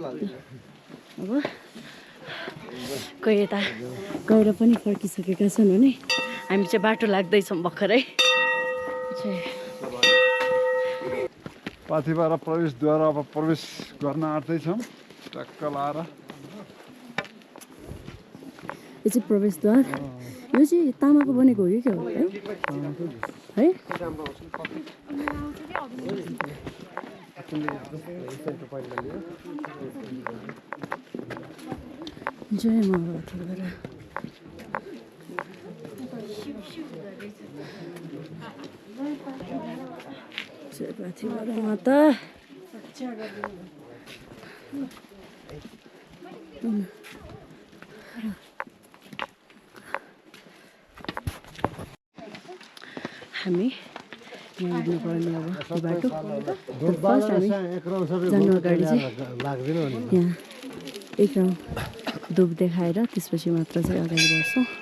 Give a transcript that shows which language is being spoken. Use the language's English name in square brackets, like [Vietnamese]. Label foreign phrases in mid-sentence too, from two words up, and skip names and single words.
[Nepali] अब कोही यता गएर पनि फर्किसकेका छन् भने हामी चाहिँ बाटो लाग्दैछौँ भर्खरै। पाथिभरा प्रवेशद्वार अब प्रवेश गर्न आँट्दैछौँ टक्क लाएर। यो चाहिँ प्रवेशद्वार, यो चाहिँ तामाको बनेको हो कि के हो है? जय माता। जय पाथिभरा माता। हामी यहाँ हिँड्नुपर्ने अब बाटो। फर्स्ट हामी जानु अगाडि चाहिँ यहाँ एक राउन्ड धुप देखाएर त्यसपछि मात्र चाहिँ अगाडि बढ्छौँ।